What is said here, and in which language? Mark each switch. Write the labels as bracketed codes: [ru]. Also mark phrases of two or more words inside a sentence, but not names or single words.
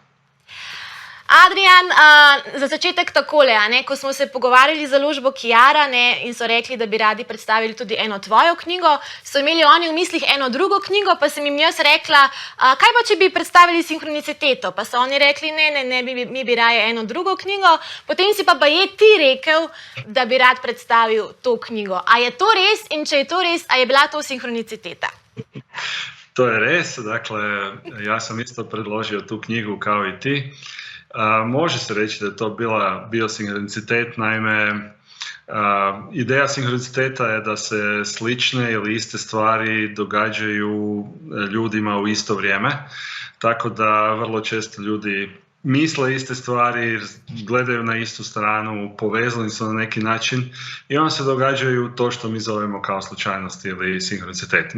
[sl] Adrian, za začetek takole, ko smo se pogovarjali z založbo Kiara in so rekli, da bi radi predstavili tudi eno tvojo knjigo, so imeli oni v mislih eno drugo knjigo, pa sem jim jaz rekla, kaj pa, če bi predstavili sinhroniciteto? Pa so oni rekli, ne, mi bi raje eno drugo knjigo, potem si pa je ti rekel, da bi rad predstavil to knjigo. A je to res? In če je to res, a je bila to sinhroniciteta? To je res, [hr] dakle, ja sam isto predložio tu knjigu kao i ti. Može se reći da je to bio sinhronicitet, naime, ideja sinhroniciteta je da se slične ili iste stvari događaju ljudima u isto vrijeme, tako da vrlo često ljudi misle iste stvari, gledaju na istu stranu, povezani su na neki način i onda se događaju to što mi zovemo kao slučajnost ili sinhronicitet.